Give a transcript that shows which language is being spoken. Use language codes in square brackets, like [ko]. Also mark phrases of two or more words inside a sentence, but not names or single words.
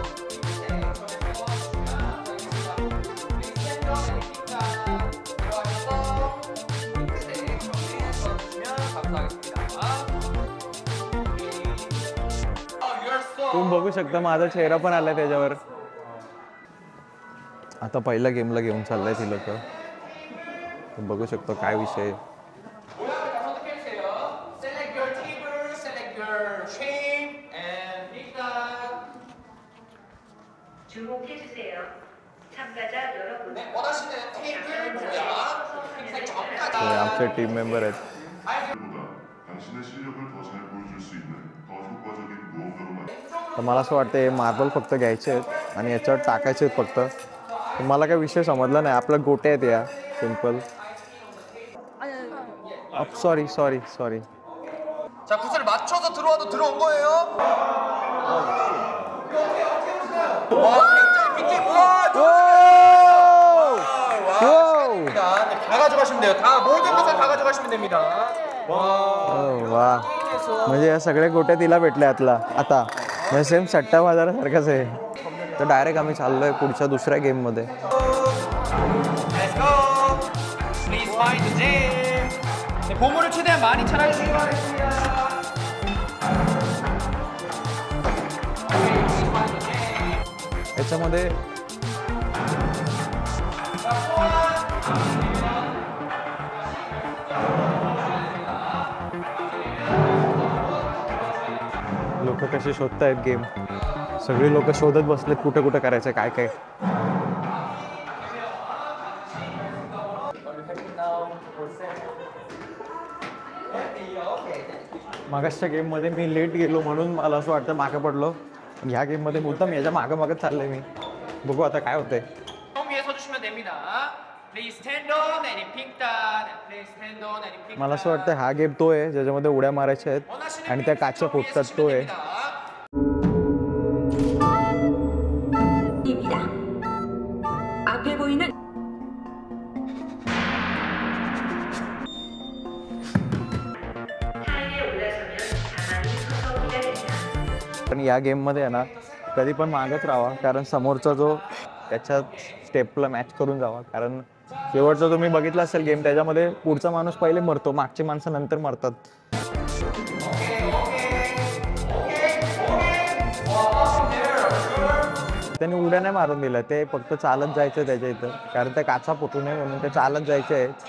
[mr] तुम्ही बघू शकता माझा चेहरा पण आलाय त्याच्यावर. आता पहिल्या गेमला घेऊन चाललंय ती लोक. बघू शकतो काय विषय. [ko] 주목해주세요. 참가자 여러분. 원하시는 테이블 [mr] आमचे [en] team member [mr] आहेत. [ko] 당신의 실력을 더 잘 보여줄 수 있는 더 효과적인 무언가로 만들. [mr] तर मला असं वाटतं मार्बल फक्त घ्यायचे आहेत आणि याच्यावर टाकायचे आहेत फक्त. तर मला काय विषय समजला नाही. आपल्या गोट्या आहेत या सिंपल. [en] sorry sorry sorry. [ko] 자, 굿을 맞춰서 들어와도 들어온 거예요. 와, 굉장히 빅게임. 다 가져가시면 돼요. 다 모든 것을 다 가져가시면 됩니다. [mr] वा, म्हणजे या सगळ्या गोट्या तिला भेटल्या आता. म्हणजे सेम सट्टा बाजारासारखाच आहे. तर डायरेक्ट आम्ही चाललोय पुढच्या दुसऱ्या गेम मध्ये. [en] Let's go. Please find the gem. [ko] 네, 보물을 최대한 많이 찾아주시기 바랍니다. [mr] याच्यामध्ये लोक कसे शोधतायत गेम. सगळी लोक शोधत बसलेत कुठं कुठं करायचं काय काय. मागासच्या गेममध्ये मी लेट गेलो म्हणून मला असं वाटतं मागं पडलो. ह्या गेममध्ये मुद्दाम याच्या मागं चाललंय मी. बघू आता काय होतंय. [ko] 위에 서주시면 됩니다. [en] Please stand on and pick that. Please stand on and pick [mr] मला असं वाटतं हा गेम तो आहे ज्याच्यामध्ये उड्या मारायच्या आहेत आणि त्या काच्या फुटतात तो आहे. [ko] 앞에 보이는 타일에 올라서면 가만히 서서 기다립니다. [mr] पण या गेममध्ये आहे ना कधी पण मागत राहावा, कारण समोरचा जो त्याच्या स्टेपला मॅच करून जावा. कारण शेवटचा तुम्ही बघितला असेल गेम, त्याच्यामध्ये पुढचा माणूस पहिले मरतो, मागची माणसं नंतर मरतात. त्यांनी उड्या नाही मारून दिल्या, ते फक्त चालत जायचं त्याच्या इथं, कारण त्या काचा फुटू नये म्हणून ते चालत जायचे आहेत.